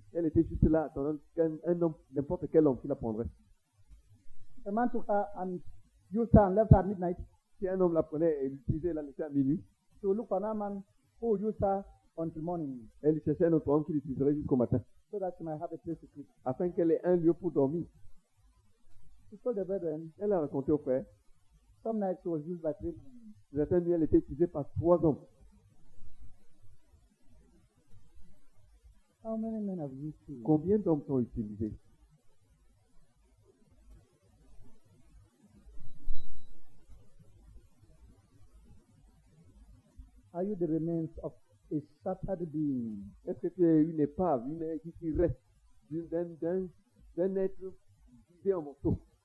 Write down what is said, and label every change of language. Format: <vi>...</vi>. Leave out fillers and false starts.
<fr>Elle était juste là, attendant qu'un homme, n'importe quel homme qui la prendrait.</fr> <en>The man took her and used her and left her at midnight.</en> <fr>Si un homme la prenait et l'utilisait, la laissait à minuit,</fr> <en>She would look for another man who would use her until morning</en> <fr>elle cherchait un autre homme qui l'utiliserait jusqu'au matin,</fr> <en>so that she might have a place to sleep.</en> <fr>afin qu'elle ait un lieu pour dormir.</fr> <en>She told the brethren,</en> <fr>Elle a raconté au frère,</fr> <en>some nights she was used by 3 men.</en> <fr>certaines nuits, elle était utilisée par 3 hommes.</fr> <en>How many men have you seen?</en> <fr>Combien d'hommes sont utilisés?</fr> <en>Are you the remains of a shattered being?</en> <fr>Est-ce que tu es une épave, qui reste d'un être divisé en morceaux?</fr>